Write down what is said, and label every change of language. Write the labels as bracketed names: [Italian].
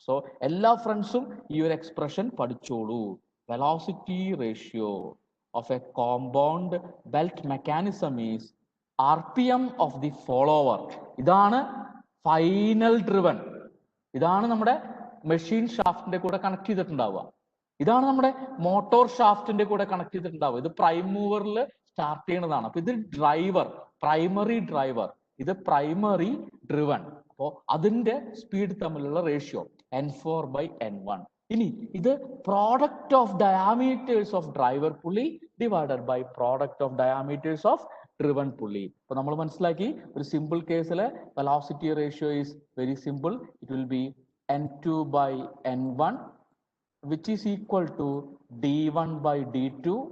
[Malayalam] So എല്ലാ ഫ്രണ്ട്സും ഈ ഒരു എക്സ്പ്രഷൻ പഠിച്ചോളൂ. [English] Velocity ratio of a compound belt mechanism is RPM of the follower. [Malayalam] ഇതാണ് ഫൈനൽ ഡ്രിവൺ. ഇതാണ് നമ്മുടെ മെഷീൻ ഷാഫ്റ്റിന്റെ കൂടെ കണക്ട് ചെയ്തിട്ടുണ്ടാവുക. ഇതാണ് നമ്മുടെ മോട്ടോർ ഷാഫ്റ്റിന്റെ കൂടെ കണക്ട് ചെയ്തിട്ടുണ്ടാവുക. ഇത് പ്രൈം മൂവറിൽ സ്റ്റാർട്ട് ചെയ്യുന്നതാണ്. അപ്പൊ ഇത് ഡ്രൈവർ, പ്രൈമറി ഡ്രൈവർ, ഇത് പ്രൈമറി ഡ്രിവൺ. അപ്പോൾ അതിന്റെ സ്പീഡ് തമ്മിലുള്ള റേഷ്യോ N4/N1. [English] ഇനി ഇത് product of diameters of driver pulley divided by product of diameters of driven pulley. [Malayalam] അപ്പൊ നമ്മൾ മനസ്സിലാക്കി ഒരു സിമ്പിൾ കേസിലെ velocity ratio is very simple. [English] It will be N2/N1 which is equal to D1/D2.